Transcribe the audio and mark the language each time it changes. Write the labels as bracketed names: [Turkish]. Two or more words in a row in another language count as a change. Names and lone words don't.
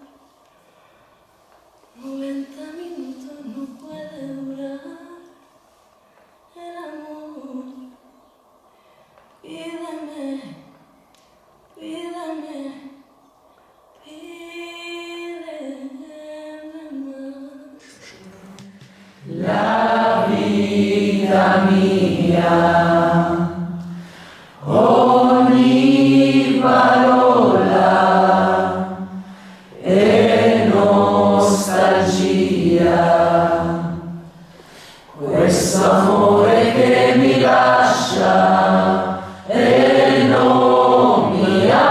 [Spanish] 90 minutos no puede durar el amor. Pídeme, pídeme, pídeme más. [Italian] La vida mia, ogni parola è nostalgia, questo amore che mi lascia e non mi